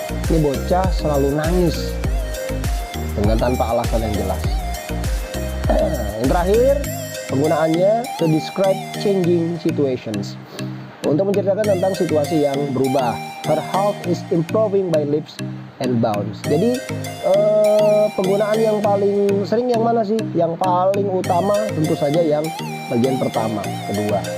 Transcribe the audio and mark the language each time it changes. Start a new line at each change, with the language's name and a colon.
Indonesian: Ini bocah selalu nangis dengan tanpa alasan yang jelas. Yang terakhir, penggunaannya
English: to describe changing situations.
Indonesian: Untuk menceritakan tentang situasi yang berubah.
English: Her health is improving by leaps and bounds.
Indonesian: Jadi penggunaan yang paling sering yang mana sih? Yang paling utama tentu saja yang bagian pertama, kedua.